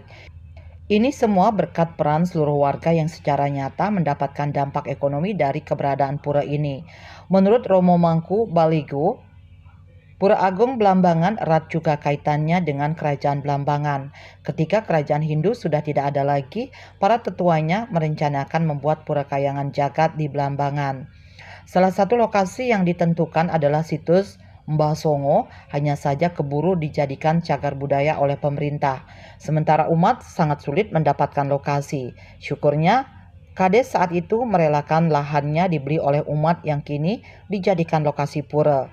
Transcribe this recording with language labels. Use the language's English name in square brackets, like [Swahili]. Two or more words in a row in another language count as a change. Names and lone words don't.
[Indonesian] Ini semua berkat peran seluruh warga yang secara nyata mendapatkan dampak ekonomi dari keberadaan pura ini. Menurut Romo Mangku Baligo, Pura Agung Blambangan erat juga kaitannya dengan Kerajaan Blambangan. Ketika Kerajaan Hindu sudah tidak ada lagi, para tetuanya merencanakan membuat pura kayangan jagat di Blambangan. Salah satu lokasi yang ditentukan adalah situs Mbah Songo, hanya saja keburu dijadikan cagar budaya oleh pemerintah. Sementara umat sangat sulit mendapatkan lokasi. Syukurnya, Kades saat itu merelakan lahannya dibeli oleh umat yang kini dijadikan lokasi pura.